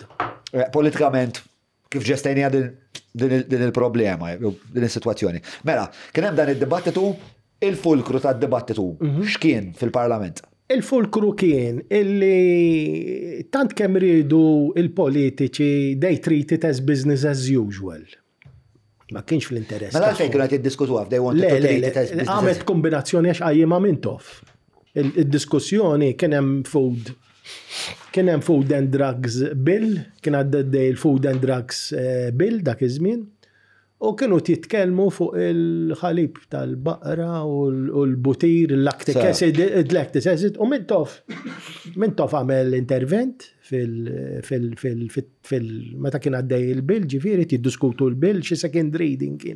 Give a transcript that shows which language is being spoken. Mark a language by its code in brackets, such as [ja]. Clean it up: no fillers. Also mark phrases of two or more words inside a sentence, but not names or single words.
[mt] Politikament kif ġestejnija din il-problema, din is-sitwazzjoni. Mela, kien hemm dan id-dibattitu, il-fulkru tad-dibattitu x'kien fil-Parlament? Il-fulkru kien illi tant kemm ridu il-politiċi [en] they treat it as business as usual. [mt] Ma kienx fl-interess. Mela fejn kienu qed jiddiskutuha [en] they wanted to treat it as business. [mt] Għamet kombinazzjoni għax qajjima minn tof. Il-diskussjoni kien hemm [en] food and drugs bill, [mt] kien għaddej il- [en] food and drugs bill [mt] dak iż-żmien. U kienu titkellmu fuq il-ħalib tal-baqra u l-butir, l- [en] lactic acid, [mt] u minn tof għamel intervent meta kien għaddej il-bil, ġifieri tiddiskutu l-bil, xi [en] second reading [mt] kien.